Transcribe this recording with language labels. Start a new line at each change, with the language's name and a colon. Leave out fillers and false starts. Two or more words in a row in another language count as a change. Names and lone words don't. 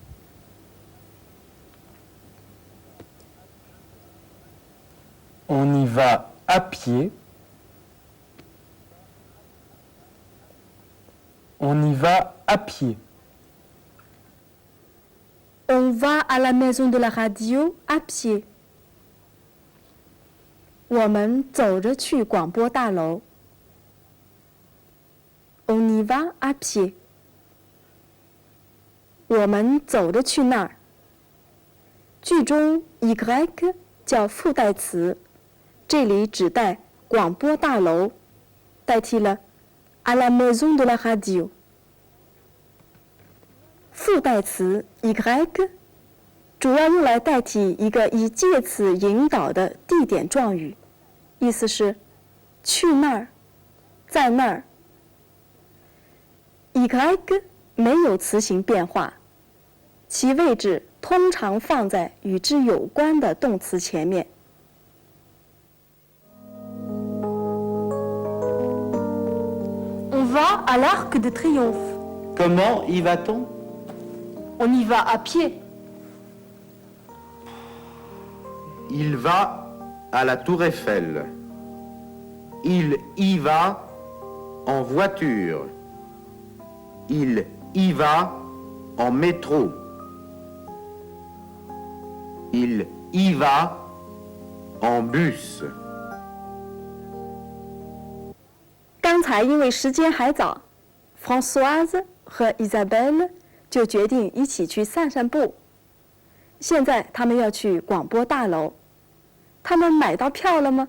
French: On y va à pied. On y va à pied. On va à la maison de la radio à pied.
Chinese: 我们走着去广播大楼。
French: On y va à pied.
Chinese: 我们走着去那儿。句中 y 叫附带词，这里指代广播大楼，代替了
French: à la maison de la radio。
Chinese: 附带词 y 主要用来代替一个以介词引导的地点状语，意思是去那儿，在那儿。y 没有词形变化，其位置通常放在与之有关的动词前面。
French: va à l'Arc de Triomphe. Comment y va-t-on? On y va à pied. Il va à la Tour Eiffel. Il y va en voiture. Il y va en métro. Il y va en bus.
Chinese: 刚才因为时间还早 ，Françoise 和 Isabelle 就决定一起去散散步。现在他们要去广播大楼，他们买到票了吗？